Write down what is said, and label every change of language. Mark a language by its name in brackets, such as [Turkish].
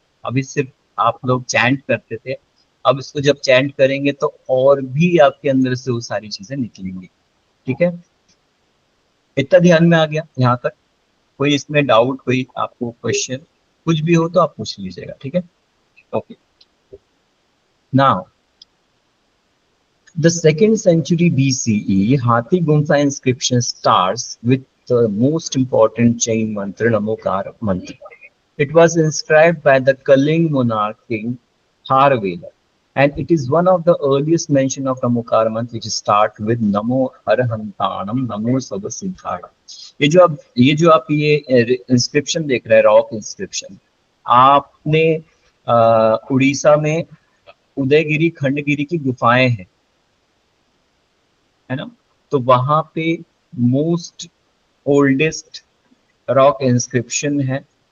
[Hindi] अभी सिर्फ आप लोग चैंट करते थे, अब इसको जब चैंट करेंगे तो और भी आपके अंदर से वो सारी चीजें निकलेंगी। ठीक है, इतना ध्यान में आ गया यहाँ तक? कोई इसमें डाउट, कोई आपको क्वेश्चन कुछ भी हो तो आप पूछ लीजिएगा। ठीक है, okay. [English] Now the 2nd century BCE, Hathi Gumfa inscription starts with the most important Jain mantra, Namokar mantra. It was inscribed by the Kaling monarch king Kharvela, and it is one of the earliest mention of Namokar mantra, which start with Namo Arhantanam, Namo Sabasiddhara. [Hindi] ये जो आप ये inscription देख रहे हैं, rock inscription, आपने उड़ीसा में उदयगिरी खंडगिरी की गुफाएं हैं, है ना? तो वहां पे [English] most oldest rock inscription [Hindi] है।